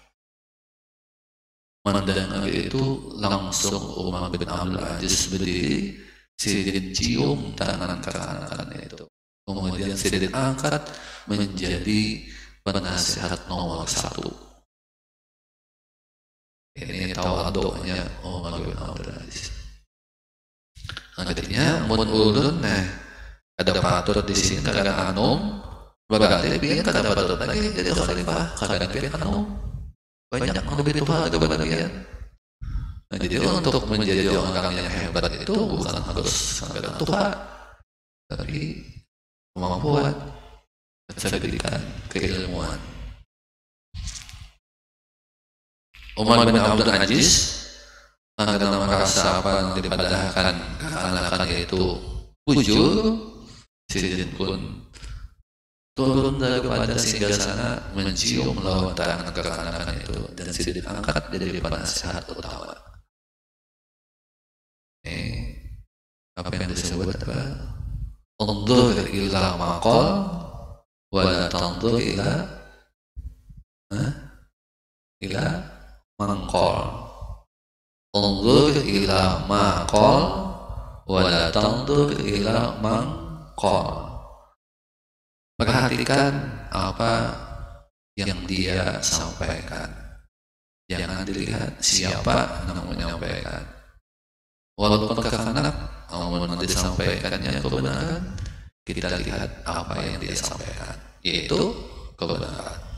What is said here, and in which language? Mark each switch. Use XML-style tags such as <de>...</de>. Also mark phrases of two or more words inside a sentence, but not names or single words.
<id>Mendengar itu langsung Umar bin Abdul Aziz berdiri, Sayyidina cium tangan kakak-kakak itu. Kemudian Sayyidina angkat menjadi penasihat nomor 1. Ini tawaduknya Umar bin Abdul Aziz.</id> <bjn>Artinya mun ulun ada patut di sini karena anum, berarti pian kada patut lagi jadi khalifah karena pian anum.</bjn> <id>Banyak lebih tua ada bagian. Nah, jadi untuk menjadi orang yang hebat itu bukan harus sampai tua, tapi kemampuan, kecerdikan, keilmuan. Umar bin Abdul Aziz karena merasa apa yang dipadahkan kekanakan yaitu bujur, Sayyidina pun turun daripada singgasana mencium lawan tangan kekanakan itu, dan Sayyidina angkat jadi penasihat utama. Apa yang disebut apa?</id> <ar>انظر إلى ما قال ولا تنظر إلى من قال. انظر إلى ما قال ولا تنظر إلى من قال.</ar> <id>Perhatikan apa yang dia sampaikan. Jangan dilihat siapa yang menyampaikan. Walaupun kakak-anak namun disampaikannya kebenaran, kita lihat apa yang dia sampaikan, yaitu kebenaran.</id>